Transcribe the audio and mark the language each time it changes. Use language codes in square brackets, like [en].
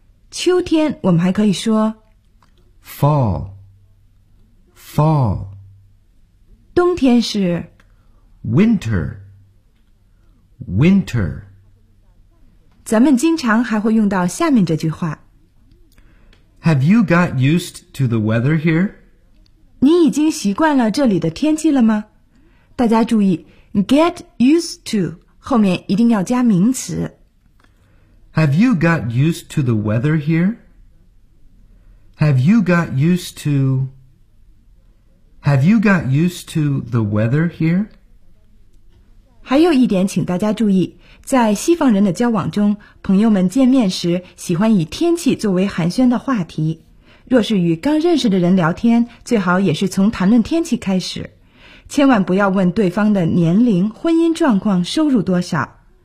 [zh] 秋天我们还可以说 [en] Fall. Fall. [zh] 冬天是 [en] Winter. Winter. [zh] 咱们经常还会用到下面这句话。 [en] Have you got used to the weather here? [zh] 你已经习惯了这里的天气了吗？大家注意 , [en] get used to, [zh] 后面一定要加名词。 [en] Have you got used to the weather here? Have you got used to... Have you got used to the weather here? [zh] 还有一点请大家注意，在西方人的交往中，朋友们见面时喜欢以天气作为寒暄的话题。若是与刚认识的人聊天，最好也是从谈论天气开始。千万不要问对方的年龄、婚姻状况、收入多少。